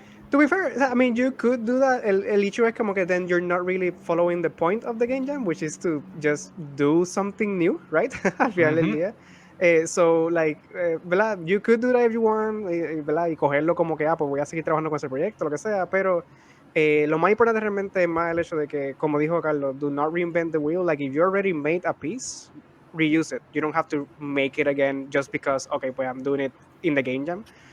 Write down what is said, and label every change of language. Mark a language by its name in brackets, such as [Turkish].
[English] to be fair, I mean, you could do that. [Spanish] El hecho es como que [English] then you're not really following the point of the game jam, which is to just do something new, right? [Spanish] Al final del día. [English] So, like, [Spanish] ¿verdad? [English] You could do that if you want, ¿verdad? [Spanish] Y cogerlo como que, pues voy a seguir trabajando con ese proyecto, lo que sea, pero lo más importante realmente es más el hecho de que, como dijo Carlos, [English] do not reinvent the wheel. Like, if you already made a piece, reuse it. You don't have to make it again just because, okay, [Spanish] pues [English] I'm doing it in the game jam.